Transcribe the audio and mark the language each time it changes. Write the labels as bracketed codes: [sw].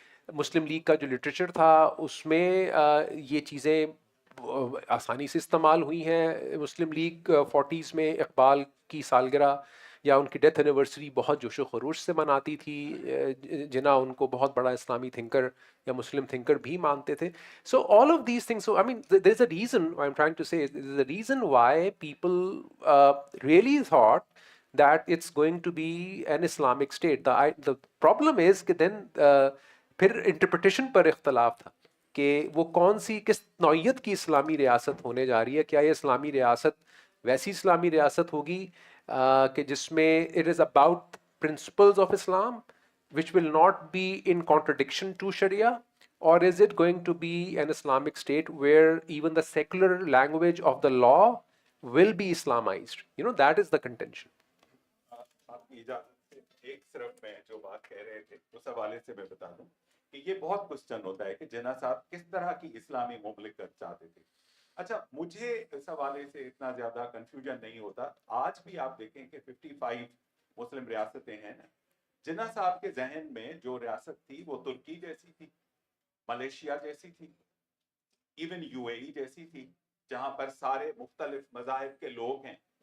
[ur] مسلم league کا جو literature تھا اس میں یہ چیزیں آسانی سے استعمال ہوئی ہیں. مسلم لیگ 40s میں اقبال کی سالگرہ یا ان کی ڈیتھ اینیورسری بہت جوش و خروش سے مناتی تھی. جناح ان کو بہت بڑا اسلامی تھنکر یا مسلم تھنکر بھی مانتے تھے. [en] So all of these things, so I mean, there's a reason, what I'm trying to say, there's a reason why people really thought that it's going to be an Islamic state. The problem is [ur] کہ [en] then [ur] پھر interpretation پر اختلاف تھا کہ وہ کون سی کس نوعیت کی اسلامی ریاست ہونے جا رہی ہے. کیا یہ اسلامی ریاست ویسی اسلامی ریاست ہوگی کہ جس میں [en] It is about principles of Islam which will not be in contradiction to Sharia, or is it going to be an Islamic state where even the secular language of the law will be Islamized? That is the contention. [ur] آپ کی اجازت سے ایک صرف میں جو بات کہہ رہے تھے اس حوالے سے میں بتا دوں کہ یہ بہت کوسچن ہوتا ہے کہ جناح صاحب کس طرح کی اسلامی مملکت چاہتے تھے. اچھا مجھے اس حوالے سے اتنا زیادہ کنفیوژن نہیں ہوتا. آج بھی آپ دیکھیں کہ 55 مسلم ریاستیں ہیں نا، جناح صاحب کے ذہن میں جو ریاست تھی وہ ترکی جیسی تھی، ملیشیا جیسی تھی، ایون یو اے ای جیسی تھی، جہاں پر سارے مختلف مذاہب کے لوگ ہیں.